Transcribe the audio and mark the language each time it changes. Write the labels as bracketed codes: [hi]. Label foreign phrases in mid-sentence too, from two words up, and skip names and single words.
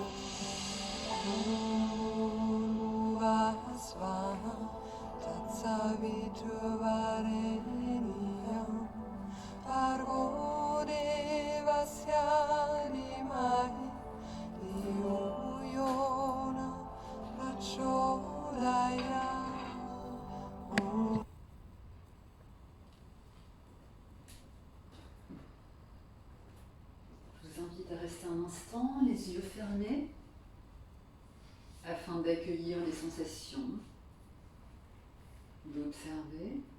[sa] भूर्भुवः स्वाहा तत्सवितुर्वरेण्यं भर्गो देवस्य धीमहि धियो यो नः प्रचोदयात् [fr] Je vous invite à rester un instant, les yeux fermés, afin d'accueillir les sensations, d'observer.